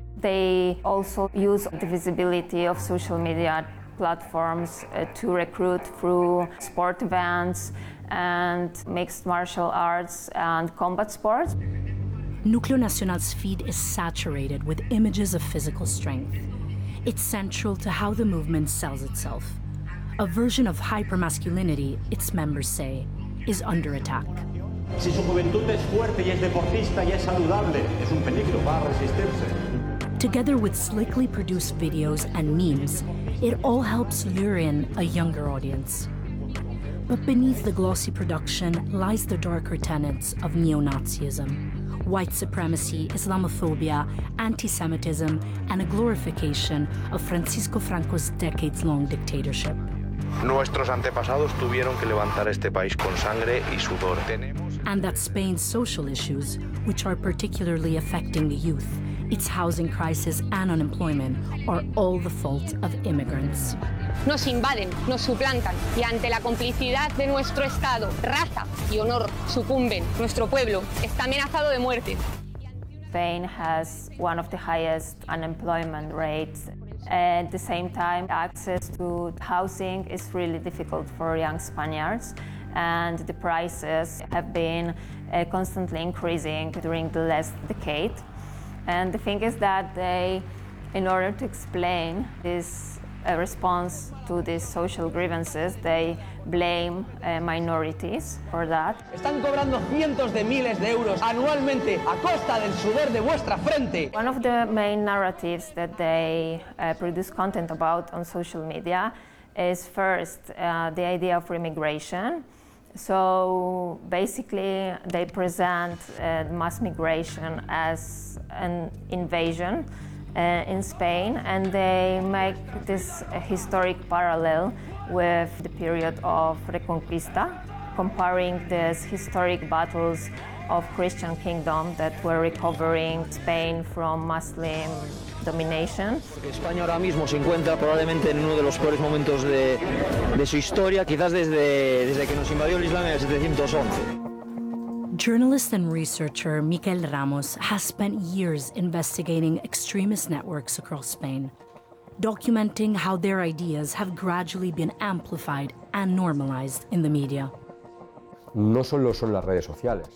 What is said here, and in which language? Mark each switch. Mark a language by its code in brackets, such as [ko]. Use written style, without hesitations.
[en] They also use the visibility of social media platforms to recruit through sport events and mixed martial arts and combat sports. Núcleo Nacional's feed is saturated with images of physical strength. It's central to how the movement sells itself. A version of hypermasculinity, its members say, is under attack. [es] Si su juventud es fuerte y es deportista y es saludable, es un peligro, va a resistirse. [en] Together with slickly produced videos and memes, it all helps lure in a younger audience. But beneath the glossy production lies the darker tenets of neo-Nazism. White supremacy, Islamophobia, anti-Semitism, and a glorification of Francisco Franco's decades-long dictatorship. [es] Nuestros antepasados tuvieron que levantar este país con sangre y sudor. [en] And that Spain's social issues, which are particularly affecting the youth, its housing crisis and unemployment, are all the fault of immigrants. [es] Nos invaden, nos suplantan, y ante la complicidad de nuestro Estado, raza y honor sucumben. Nuestro pueblo está amenazado de muerte. [en] Spain has one of the highest unemployment rates. At the same time, access to housing is really difficult for young Spaniards, and the prices have been constantly increasing during the last decade. And the thing is that they, in order to explain this response to these social grievances, they blame minorities for that. [es] Están cobrando cientos de miles de euros anualmente a costa del sudor de vuestra frente. [en] One of the main narratives that they produce content about on social media is first the idea of remigration. So basically they present mass migration as an invasion in Spain, and they make this historic parallel with the period of Reconquista, comparing these historic battles of Christian kingdom that were recovering Spain from Muslim domination. [es] España ahora mismo se encuentra probablemente en uno de los peores momentos de su historia, quizás desde que nos invadió el Islam en el 711. [en] Journalist and researcher Miquel Ramos has spent years investigating extremist networks across Spain, documenting how their ideas have gradually been amplified and normalized in the media. [es] No solo son las redes sociales.